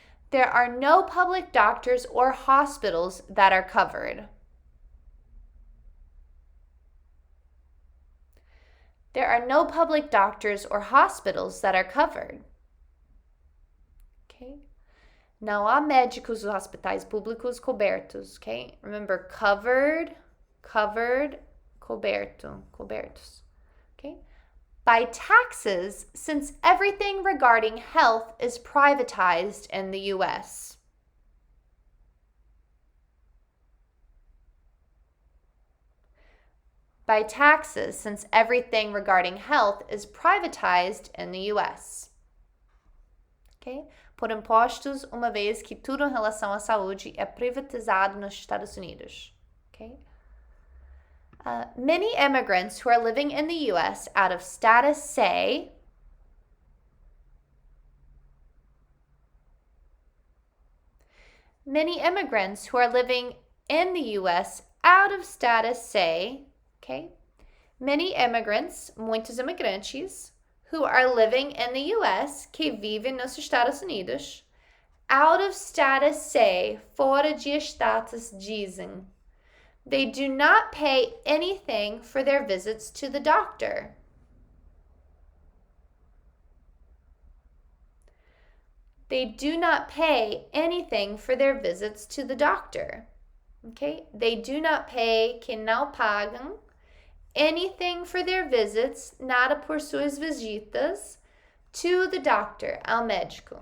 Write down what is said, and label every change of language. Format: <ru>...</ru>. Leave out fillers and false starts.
<en>There are no public doctors or hospitals that are covered. There are no public doctors or hospitals that are covered. Okay?</en> <pt>Não há médicos ou hospitais públicos cobertos.</pt> <en>Okay? Remember, covered,</en> <pt>coberto, cobertos.</pt> <en>Okay? By taxes, since everything regarding health is privatized in the U.S. By taxes, since everything regarding health is privatized in the U.S. Okay?</en> <pt>Por impostos, uma vez que tudo em relação à saúde é privatizado nos Estados Unidos.</pt> <en>Okay? Many immigrants who are living in the U.S. out of status say, many immigrants who are living in the U.S. out of status say, okay? Many immigrants,</en> <pt>muitos imigrantes,</pt> <en>who are living in the U.S.,</en> <pt>que vivem nos Estados Unidos,</pt> <en>out of status say,</en> <pt>fora de status dizem.</pt> <en>They do not pay anything for their visits to the doctor. They do not pay anything for their visits to the doctor. Okay? They do not pay,</en> <pt>que não pagam,</pt> <en>anything for their visits,</en> <pt>nada por suas visitas,</pt> <en>to the doctor,</en> <pt>ao médico.</pt>